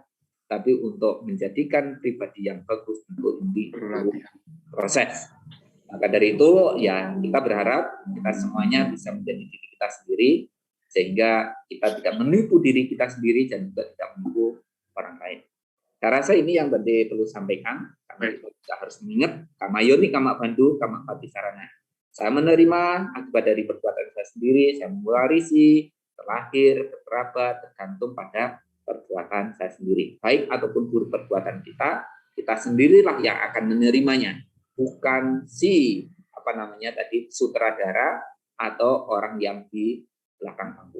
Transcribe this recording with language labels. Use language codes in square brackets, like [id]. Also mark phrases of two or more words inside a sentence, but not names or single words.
[id] Tapi untuk menjadikan pribadi yang bagus untuk proses. Maka dari itu ya kita berharap kita semuanya bisa menjadi diri kita sendiri, sehingga kita tidak menipu diri kita sendiri dan juga tidak menipu orang lain. Saya rasa ini yang Bante perlu sampaikan, karena kita harus mengingat [pi] kama yoni, kama bandu, kama pati sarana. [id] Saya menerima akibat dari perbuatan saya sendiri, saya mewarisi, terlahir, terkerabat, tergantung pada perbuatan saya sendiri. Baik ataupun buruk perbuatan kita sendirilah yang akan menerimanya. Bukan si sutradara atau orang yang di belakang panggung.